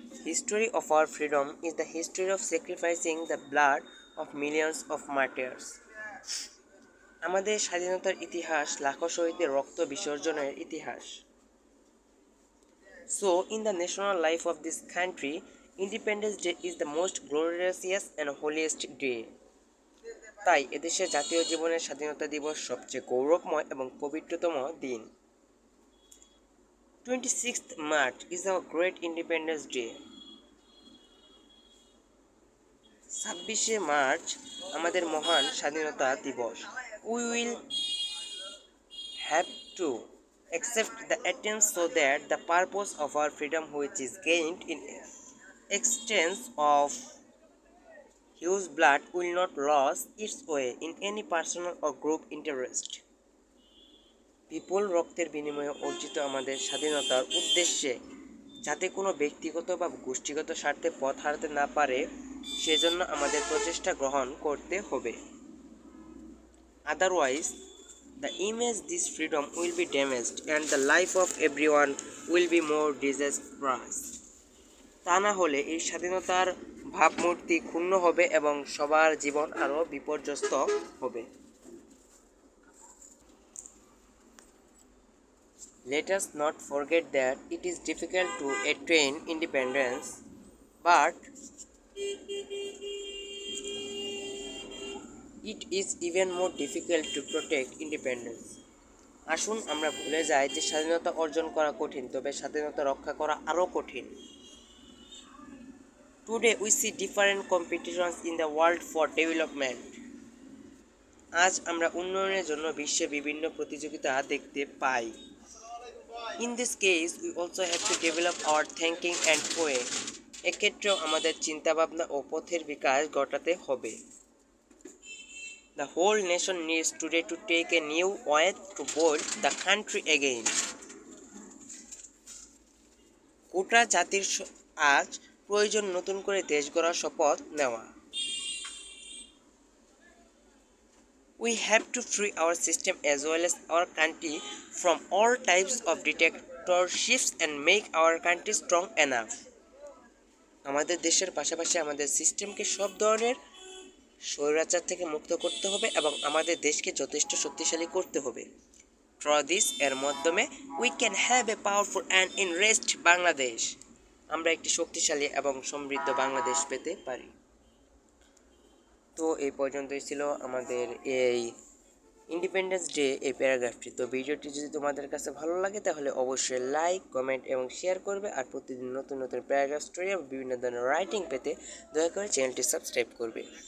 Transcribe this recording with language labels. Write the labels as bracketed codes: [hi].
[en] History of our freedom is the history of sacrificing the blood of millions of martyrs. [bn] আমাদের স্বাধীনতার ইতিহাস লাখো শহীদের রক্ত বিসর্জনের ইতিহাস। [en] So, in the national life of this country, Independence Day is the most glorious and holiest day. [bn] তাই এদেশের জাতীয় জীবনের স্বাধীনতা দিবস সবচেয়ে গৌরবময় এবং পবিত্রতম দিন। [en] 26th March is our great Independence Day. [bn] 26শে March আমাদের মহান স্বাধীনতা দিবস। [en] We will have to accept the attempts so that the purpose of our freedom which is gained in exchange of huge blood will not lose its way in any personal or group interest. [bn] বিপুল রক্তের বিনিময়ে অর্জিত আমাদের স্বাধীনতার উদ্দেশ্যে যাতে কোনো ব্যক্তিগত বা গোষ্ঠীগত স্বার্থে পথ হারাতে না পারে সেজন্য আমাদের প্রচেষ্টা গ্রহণ করতে হবে। [en] Otherwise, the image this freedom will be damaged and the life of everyone will be more disastrous. [bn] তা না হলে এই স্বাধীনতার ভাবমূর্তি ক্ষুণ্ণ হবে এবং সবার জীবন আরও বিপর্যস্ত হবে। [en] Let us not forget that it is difficult to attain independence, but it is even more difficult to protect independence. [bn] আসুন আমরা ভুলে যাই যে স্বাধীনতা অর্জন করা কঠিন, তবে স্বাধীনতা রক্ষা করা আরও কঠিন। [en] Today we see different competitions in the world for development. [bn] আজ আমরা উন্নয়নের জন্য বিশ্বে বিভিন্ন প্রতিযোগিতা দেখতে পাই। [en] In this case, we also have to develop our thinking and way. [bn] এক্ষেত্রেও আমাদের চিন্তাভাবনা ও পথের বিকাশ ঘটাতে হবে। [en] The whole nation needs today to take a new oath to build the country again. [bn] গোটা জাতির আজ প্রয়োজন নতুন করে দেশ গড়ার শপথ নেওয়া। [en] We have to free our system as well as our country from all types of dictatorships and make our country strong enough. [bn] আমাদের দেশের পাশাপাশি আমাদের সিস্টেমকে সব ধরনের স্বৈরাচার থেকে মুক্ত করতে হবে এবং আমাদের দেশকে যথেষ্ট শক্তিশালী করতে হবে। [en] Through this [bn] এর মাধ্যমে [en] we can have a powerful and enriched Bangladesh. [bn] আমরা একটি শক্তিশালী এবং সমৃদ্ধ বাংলাদেশ পেতে পারি। তো এই পর্যন্তই ছিল আমাদের এই ইন্ডিপেন্ডেন্স ডে এই প্যারাগ্রাফটি। তো ভিডিওটি যদি তোমাদের কাছে ভালো লাগে তাহলে অবশ্যই লাইক, কমেন্ট এবং শেয়ার করবে। আর প্রতিদিন নতুন নতুন প্যারাগ্রাফ স্টোরি এবং বিভিন্ন ধরনের রাইটিং পেতে দয়া করে চ্যানেলটি সাবস্ক্রাইব করবে।